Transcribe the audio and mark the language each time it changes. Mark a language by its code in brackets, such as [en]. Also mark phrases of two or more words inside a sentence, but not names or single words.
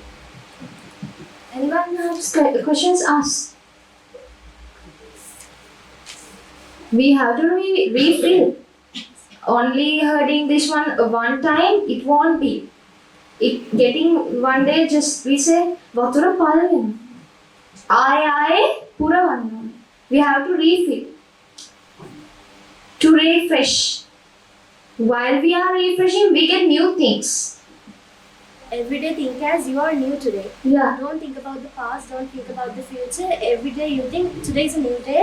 [en] Anyone has questions? Ask. We have to refill. Only hearing this one time, it won't be. It getting one day, just we say [si] වතුර පලවෙන්න. ආයෙ පුරවන්න. [en] We have to refill. To refresh. While we are refreshing, we get new things. Every day think as you are new today. Yeah. Don't think about the past. Don't think about the future. Every day you think today is a new day.